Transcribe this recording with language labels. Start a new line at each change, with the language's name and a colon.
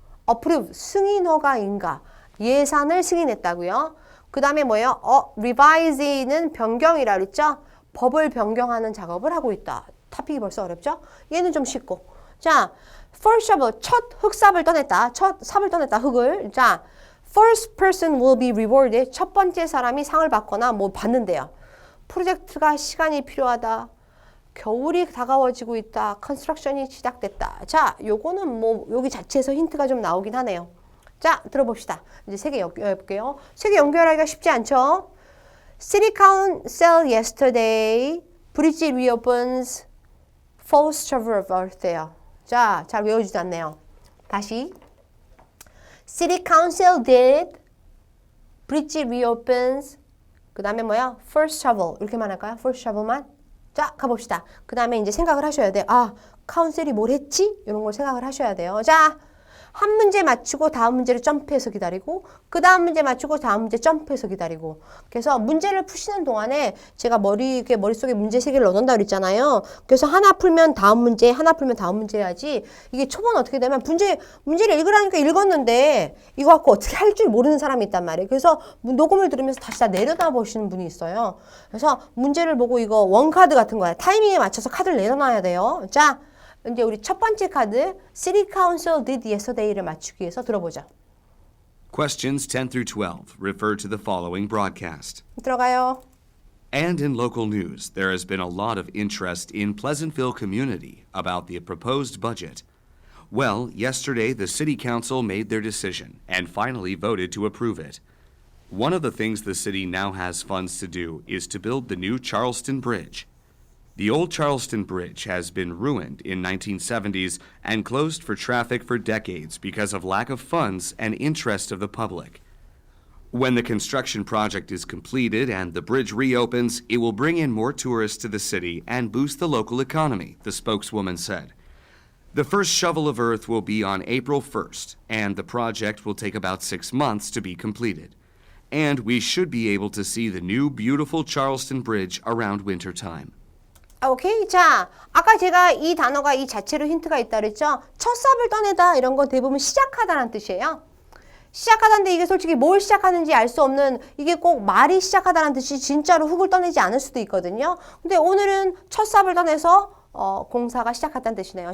Korean: approve 승인 허가인가. 예산을 승인했다고요. 그 다음에 뭐예요? revise는 변경이라 그랬죠? 법을 변경하는 작업을 하고 있다. 타픽이 벌써 어렵죠? 얘는 좀 쉽고. 자,
English: first shovel,
Korean: 첫 흙삽을 떠냈다. 첫 삽을 떠냈다, 흙을.
English: 자, first person will be rewarded.
Korean: 첫 번째 사람이 상을 받거나 뭐 받는데요. 프로젝트가 시간이 필요하다. 겨울이 다가워지고 있다. 컨스트럭션이 시작됐다. 자, 요거는 뭐 여기 자체에서 힌트가 좀 나오긴 하네요. 자, 들어봅시다. 이제 세 개 연결해볼게요. 세 개 연결하기가 쉽지 않죠?
English: City Council yesterday, bridge reopens, false shovel of earth예요.
Korean: 자, 잘 외워지지 않네요. 다시.
English: City Council did, bridge reopens,
Korean: 그 다음에 뭐야?
English: First shovel.
Korean: 이렇게만 할까요? First shovel만. 자, 가봅시다. 그 다음에 이제 생각을 하셔야 돼요. 카운셀이 뭘 했지? 이런 걸 생각을 하셔야 돼요. 자, 한 문제 맞추고 다음 문제를 점프해서 기다리고 그 다음 문제 맞추고 다음 문제 점프해서 기다리고 그래서 문제를 푸시는 동안에 제가 머릿속에 문제 3개를 넣어놓는다고 그랬잖아요. 그래서 하나 풀면 다음 문제, 하나 풀면 다음 문제 해야지 이게 초반 어떻게 되면 문제를 읽으라니까 읽었는데 이거 갖고 어떻게 할 줄 모르는 사람이 있단 말이에요. 그래서 녹음을 들으면서 다시 다 내려다 보시는 분이 있어요. 그래서 문제를 보고 이거 원카드 같은 거야. 타이밍에 맞춰서 카드를 내려놔야 돼요. 자, 이제 우리 첫 번째 카드
English: City Council did yesterday
Korean: 를 맞추기 위해서 들어보자.
English: Questions 10 through 12 refer to the following broadcast.
Korean: 들어가요.
English: And in local news, there has been a lot of interest in Pleasantville community about the proposed budget. Well, yesterday the City Council made their decision and finally voted to approve it. One of the things the city now has funds to do is to build the new Charleston Bridge. The old Charleston Bridge has been ruined in 1970s and closed for traffic for decades because of lack of funds and interest of the public. When the construction project is completed and the bridge reopens, it will bring in more tourists to the city and boost the local economy, the spokeswoman said. The first shovel of earth will be on April 1st, and the project will take about 6 months to be completed. And we should be able to see the new beautiful Charleston Bridge around winter time.
Korean: 오케이. 자, 아까 제가 이 단어가 이 자체로 힌트가 있다 그랬죠? 첫 삽을 떠내다 이런 건 대부분 시작하다라는 뜻이에요. 시작하다는데 이게 솔직히 뭘 시작하는지 알 수 없는 이게 꼭 말이 시작하다라는 뜻이 진짜로 흙을 떠내지 않을 수도 있거든요. 근데 오늘은 첫 삽을 떠내서 공사가 시작했다는 뜻이네요.